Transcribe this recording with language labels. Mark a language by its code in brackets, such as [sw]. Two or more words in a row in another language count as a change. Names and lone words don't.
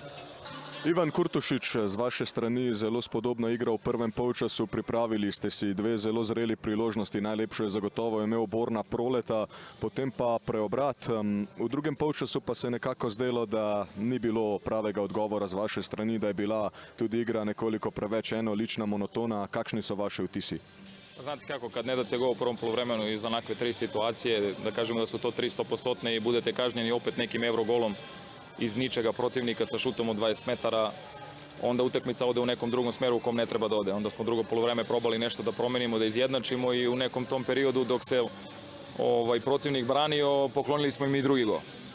[sl] Ivan Kurtušič, z vaše strani zelo spodobna igra v prvem polčasu, pripravili ste si 2 zelo zreli priložnosti, najlepšo je zagotovo imel Borna Proleta, potem pa preobrat. V drugem polčasu pa se nekako zdelo, da ni bilo pravega odgovora z vaše strani, da je bila tudi igra nekoliko preveč enolična, monotona. Kakšni so vaši vtisi? [sr] Znate kako, kad ne date gol u prvom poluvremenu iz onakve 3 situacije, da kažemo da su to 300% i budete kažnjeni opet nekim Eurogolom iz ničega protivnika sa šutom od 20 metara, onda utakmica ode u nekom drugom smeru u kom ne treba da ode. Onda smo drugo poluvreme probali nešto da promenimo, da izjednačimo i u nekom tom periodu dok se protivnik branio, poklonili smo im i drugi gol.